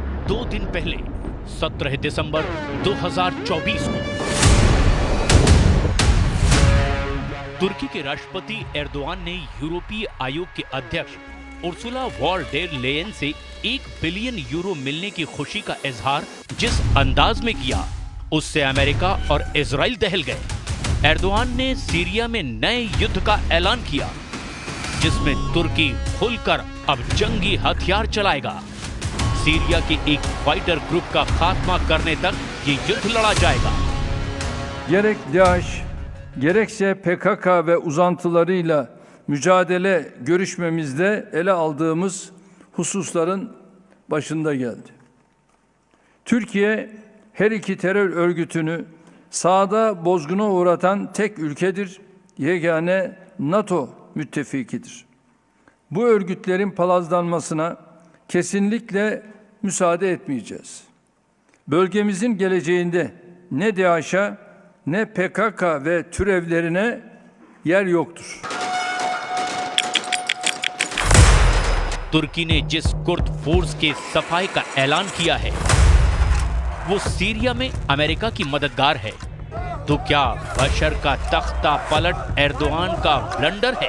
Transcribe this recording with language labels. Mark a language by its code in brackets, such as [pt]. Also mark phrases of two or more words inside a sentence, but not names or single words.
[hi] 2 दिन पहले 17 दिसंबर 2024 को तुर्की के राष्ट्रपति एर्दोआन ने यूरोपीय आयोग के अध्यक्ष उर्सुला वॉन डेर लेयन से 1 बिलियन यूरो मिलने की खुशी का इजहार जिस अंदाज में किया, उससे अमेरिका और इजराइल दहल गए। एर्दोआन ने सीरिया में नए युद्ध का ऐलान किया, जिसमें तुर्की खुलकर अब जंगी हथियार चलाएगा। सीरिया के एक [en] fighter group [hi] का खात्मा करने तक ये युद्ध लड़ा जाएगा। [tr] Gerek DAEŞ, gerekse PKK ve uzantılarıyla mücadele görüşmemizde ele aldığımız hususların başında geldi. Türkiye her iki terör örgütünü sahada bozguna uğratan tek ülkedir, yegane NATO müttefikidir. Bu örgütlerin palazlanmasına kesinlikle müsaade etmeyeceğiz. Bölgemizin geleceğinde ne DAEŞ'e ne PKK ve türevlerine yer yoktur. [hi] तुर्की ने जिस कुर्द फोर्स के सफाई का ऐलान किया है, वो सीरिया में अमेरिका की मददगार है। तो क्या बशर का तख्ता पलट एर्दोआन का ब्लंडर है?